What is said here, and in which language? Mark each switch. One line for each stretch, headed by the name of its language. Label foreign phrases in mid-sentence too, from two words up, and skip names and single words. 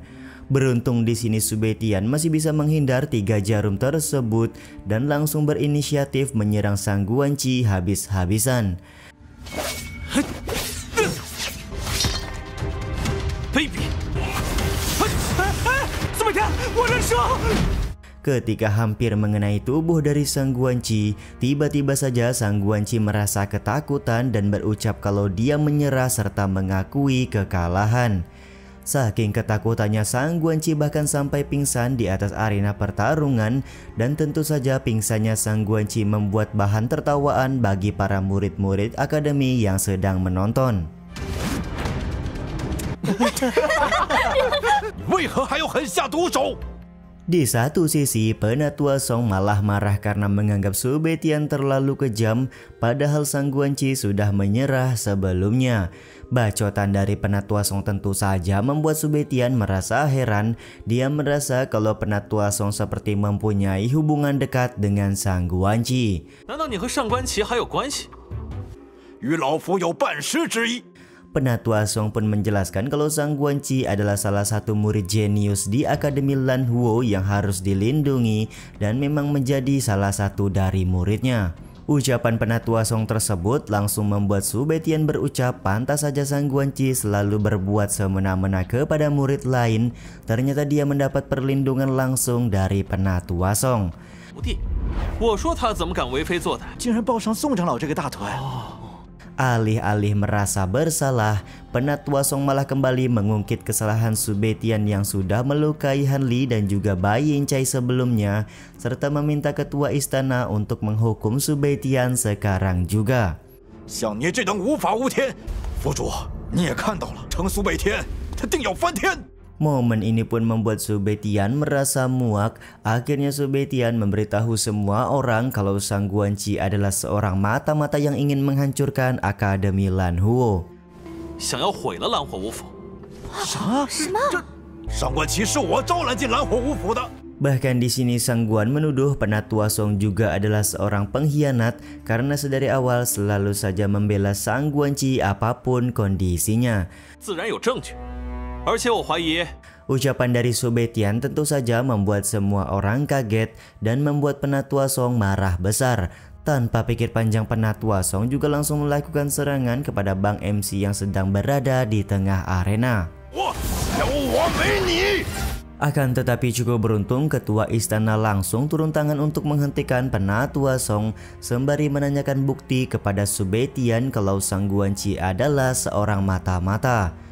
Indonesian: Beruntung di sini Sube Tian masih bisa menghindar 3 jarum tersebut dan langsung berinisiatif menyerang Sang Guanci habis-habisan.
Chinese: 卑鄙！苏北天，我认输。
Indonesian: Ketika hampir mengenai tubuh dari Sang Guanci, tiba-tiba saja Sang Guanci merasa ketakutan dan berucap kalau dia menyerah serta mengakui kekalahan. Saking ketakutannya Sang Guanci bahkan sampai pingsan di atas arena pertarungan, dan tentu saja pingsannya Sang Guanci membuat bahan tertawaan bagi para murid-murid akademi yang sedang menonton.
Chinese: 为何还要狠下毒手？
Indonesian: Di satu sisi, Penatua Song malah marah karena menganggap Su Beitian terlalu kejam, padahal Sang Guanci sudah menyerah sebelumnya. Bacotan dari Penatua Song tentu saja membuat Su Beitian merasa heran. Dia merasa kalau Penatua Song seperti mempunyai hubungan dekat dengan Sang Guanci.
Chinese: 难道你和上官奇还有关系？与老夫有半师之意。
Indonesian: Penatua Song pun menjelaskan kalau Sang Guanci adalah salah satu murid jenius di Akademi Lan Huo yang harus dilindungi dan memang menjadi salah satu dari muridnya. Ucapan Penatua Song tersebut langsung membuat Su Beitian berucap pantas saja Sang Guanci selalu berbuat semena-mena kepada murid lain. Ternyata dia mendapat perlindungan langsung dari Penatua Song.
Chinese: 徒弟，我说他怎么敢为非作歹？竟然抱上宋长老这个大腿。
Indonesian: Alih-alih merasa bersalah, Penatua Song malah kembali mengungkit kesalahan Su Beitian yang sudah melukai Han Li dan juga Bai Yincai sebelumnya, serta meminta ketua istana untuk menghukum Su Beitian sekarang juga.
Chinese: 像你这等无法无天，府主你也看到了，称苏北天，他定要翻天。
Indonesian: Momen ini pun membuat Su Beitian merasa muak. Akhirnya Su Beitian memberitahu semua orang kalau Sang Guanci adalah seorang mata-mata yang ingin menghancurkan Akademi Lan Huo.
Chinese: 想要毁了蓝火五府。啥？这上官奇是我招揽进蓝火五府的。
Indonesian: Bahkan di sini Sang Guan menuduh Penatua Song juga adalah seorang pengkhianat karena sedari awal selalu saja membela Sang Guanci apapun kondisinya.
Chinese: 自然有证据，而且我怀疑。
Indonesian: Ucapan dari Su Beitian tentu saja membuat semua orang kaget dan membuat Penatua Song marah besar. Tanpa pikir panjang, Penatua Song juga langsung melakukan serangan kepada Bang MC yang sedang berada di tengah arena. Akan tetapi cukup beruntung ketua istana langsung turun tangan untuk menghentikan Penatua Song sembari menanyakan bukti kepada Su Beitian kalau Sang Guanci adalah seorang mata-mata.